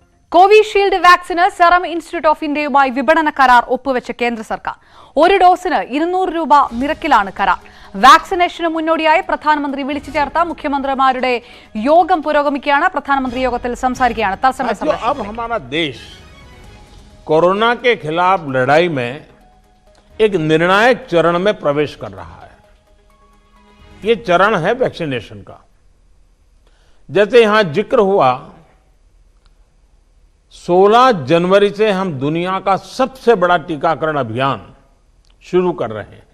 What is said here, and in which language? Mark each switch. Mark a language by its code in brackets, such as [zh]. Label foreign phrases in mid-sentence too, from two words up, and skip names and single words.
[ml] കോവിഷീൽഡ് വാക്സിന് സെറം ഇൻസ്റ്റിറ്റ്യൂട്ട് ഓഫ് ഇന്ത്യയുമായി വിപണന കരാർ ഒപ്പുവെച്ച കേന്ദ്ര സർക്കാർ. ഒരു ഡോസിന് 200 രൂപ നിരക്കിലാണ് കരാർ. വാക്സിനേഷന് മുന്നോടിയായി പ്രധാനമന്ത്രി വിളിച്ചു ചേർത്ത മുഖ്യമന്ത്രിമാരുടെ യോഗം പുരോഗമിക്കുകയാണ്. പ്രധാനമന്ത്രി യോഗത്തിൽ സംസാരിക്കുകയാണ്. തത്സമയ സംപ്രേഷണം. [hi] अब हमारा देश कोरोना के खिलाफ लड़ाई में एक निर्णायक चरण में प्रवेश कर रहा है. ये चरण है वैक्सीनेशन का. जैसे यहां जिक्र हुआ, 16 जनवरी से हम दुनिया का सबसे बड़ा टीकाकरण अभियान शुरू कर रहे हैं.